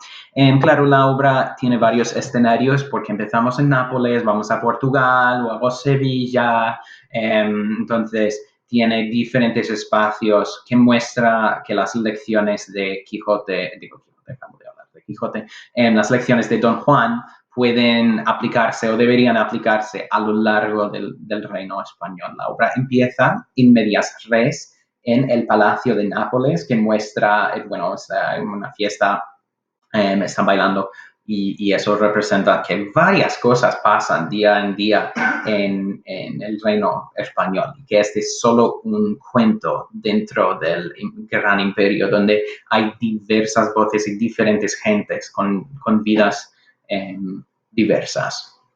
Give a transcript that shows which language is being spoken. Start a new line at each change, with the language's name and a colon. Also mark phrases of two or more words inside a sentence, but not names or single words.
Spanish: Claro, la obra tiene varios escenarios porque empezamos en Nápoles, vamos a Portugal, luego Sevilla, entonces tiene diferentes espacios que muestra que las lecciones de Quijote, acabo de hablar de Quijote, las lecciones de Don Juan pueden aplicarse o deberían aplicarse a lo largo del reino español. La obra empieza
Latin: in medias res
Spanish: en el Palacio de Nápoles, que muestra, una fiesta, están bailando y eso representa que varias cosas pasan día en día en el reino español, que este es solo un cuento dentro del gran imperio donde hay diversas voces y diferentes gentes con vidas diversas.